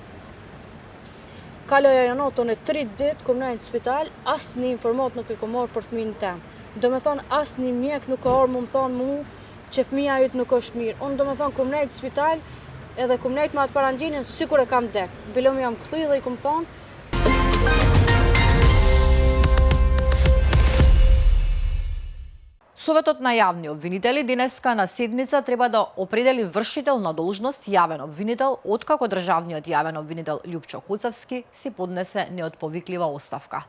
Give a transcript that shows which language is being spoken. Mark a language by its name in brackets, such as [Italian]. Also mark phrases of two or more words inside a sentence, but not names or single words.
[Albanian] Kaloja jo notën e 3 ditë, kum nejnë në spital, asë një informat nuk e kum marrë për fëminë tem. Do me thonë, asë një mjek nuk ka orë mu më thonë mu që fëmija jëtë nuk është mirë. Unë do me thonë, kum nejnë në spital, edhe kum nejnë me atë parandjinin, sikur e kam dek. Bilom jam këthy dhe i kum thonë, [Macedonian] Советот на јавни обвинители денеска на седница треба да определи вршител на должност јавен обвинител, откако државниот јавен обвинител Љупчо Куцевски си поднесе неотповиклива оставка.